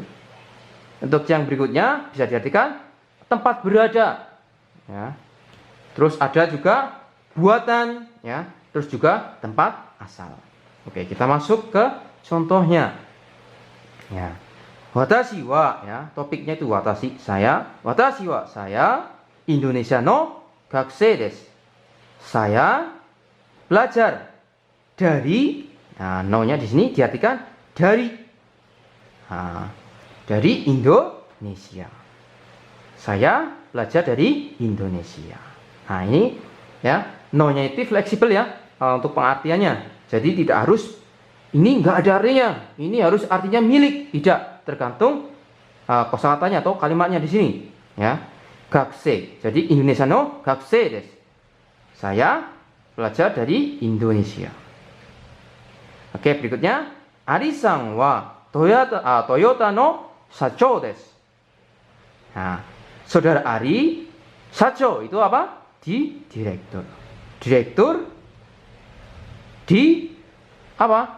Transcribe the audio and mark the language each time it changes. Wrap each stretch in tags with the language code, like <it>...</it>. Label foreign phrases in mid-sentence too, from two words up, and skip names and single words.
<id>Untuk yang berikutnya bisa diartikan tempat berada, ya. Terus ada juga buatan, ya. Terus juga tempat asal. Oke, kita masuk ke contohnya, ya.</id> <ja>私は,</ja> <id>ya, topiknya itu watashi, saya.</id> <ja>私は,</ja> <id>saya</id> <ja>インドネシアの学生です.</ja> <id>Saya belajar dari, nah, no-nya di sini diartikan dari, dari Indonesia. Saya belajar dari Indonesia. Nah, ini, ya, no-nya itu fleksibel, ya, untuk pengertiannya. Jadi tidak harus ini enggak ada artinya, ini harus artinya milik, tidak, tergantung kosakatanya atau kalimatnya di sini, ya. Gakusei, jadi</id> <ja>インドネシアの学生です.</ja> <id>Saya belajar dari Indonesia. Oke, berikutnya</id> <ja>アリさんはトヨタの社長です.</ja> <id>Nah, saudara Ari, sacho itu apa? Direktur. Direktur di apa?</id>